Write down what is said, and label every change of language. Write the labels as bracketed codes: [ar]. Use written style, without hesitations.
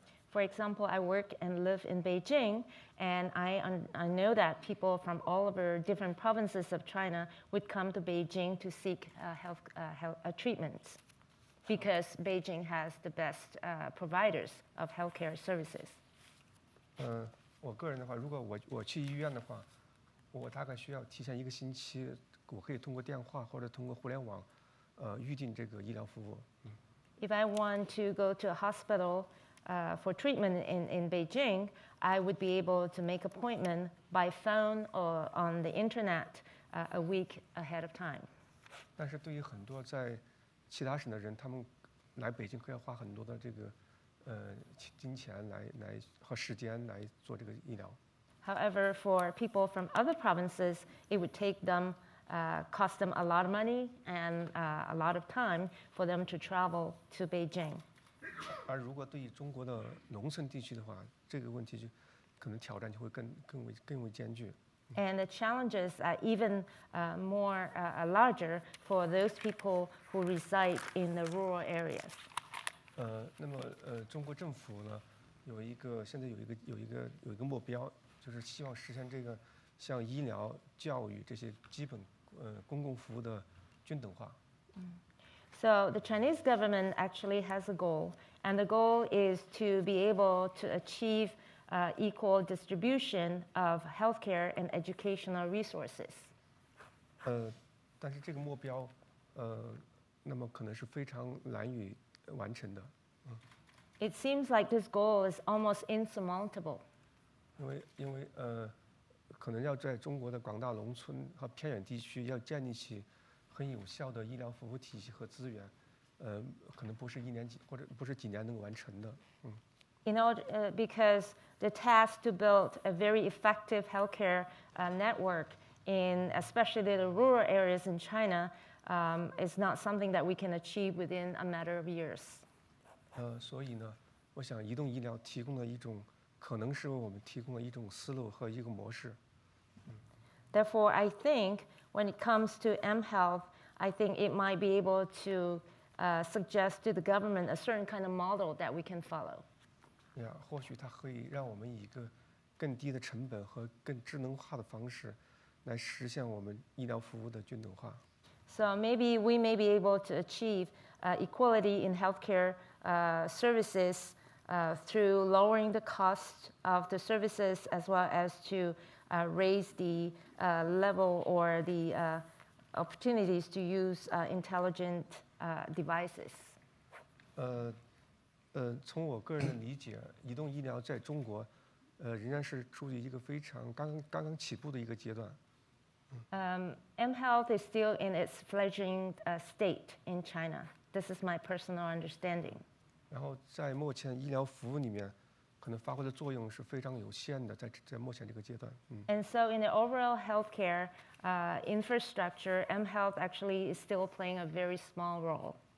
[en] For example, I work and live in Beijing, and I know that people from all over different provinces of China would come to Beijing to seek health treatments, because Beijing has the best providers of healthcare services. [zh] 我个人的话，如果我去医院的话，我大概需要提前1个星期，我可以通过电话或者通过互联网，预定这个医疗服务。 [en] If I want to go to a hospital for treatment in Beijing, I would be able to make appointment by phone or on the internet a week ahead of time. [zh] 但是对于很多在其他省的人，他们来北京可要花很多的这个金钱和时间来做这个医疗。 [en] However, for people from other provinces, it would cost them a lot of money and a lot of time for them to travel to Beijing. [zh] 而如果对于中国的农村地区的话，这个问题就可能挑战就会更为艰巨。 [en] And the challenges are even more larger for those people who reside in the rural areas. [zh] 那么中国政府呢，现在有一个目标，就是希望实现这个像医疗、教育这些基本公共服务的均等化。 [en] So the Chinese government actually has a goal, and the goal is to be able to achieve equal distribution of healthcare and educational resources. [zh] 但是这个目标，那么可能是非常难以完成的。 [en] It seems like this goal is almost insurmountable. [zh] 因为可能要在中国的广大农村和偏远地区要建立起很有效的医疗服务体系和资源，可能不是1年或者不是几年能够完成的。 [en] Because the task to build a very effective healthcare network in especially the rural areas in China is not something that we can achieve within a matter of years. [zh] 所以呢，我想移动医疗可能是为我们提供了一种思路和一个模式。 [en] Therefore, I think when it comes to mHealth, I think it might be able to suggest to the government a certain kind of model that we can follow. [zh] 或许它可以让我们以一个更低的成本和更智能化的方式，来实现我们医疗服务的均等化。 [en] So maybe we may be able to achieve equality in healthcare services through lowering the cost of the services as well as to raise the level or the opportunities to use intelligent devices. [zh] 从我个人的理解，移动医疗在中国，仍然是处于一个非常刚刚起步的一个阶段。 [en] mHealth is still in its fledgling state in China. This is my personal understanding. [zh] 然后在目前医疗服务里面，可能发挥的作用是非常有限的，在目前这个阶段。 [en] And so in the overall healthcare infrastructure, mHealth actually is still playing a very small role.